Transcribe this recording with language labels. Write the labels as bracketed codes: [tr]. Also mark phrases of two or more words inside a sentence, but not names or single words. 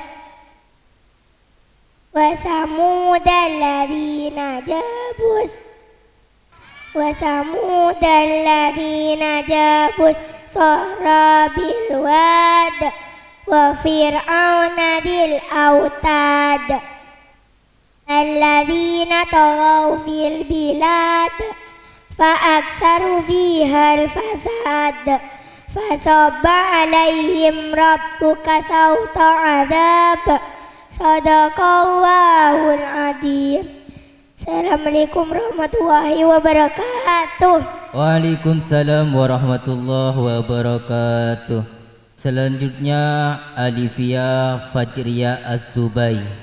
[ar] وثمود الذين جابوا الصخر بالواد وفرعون ذي الأوتاد الذين طغوا في البلاد فأكثروا فيها الفساد فصب عليهم ربك سوط عذاب. صدق الله العظيم. السلام عليكم ورحمة الله وبركاته. وعليكم السلام ورحمة الله وبركاته. [id] Selanjutnya Alifia Fajriya Az-Zubai.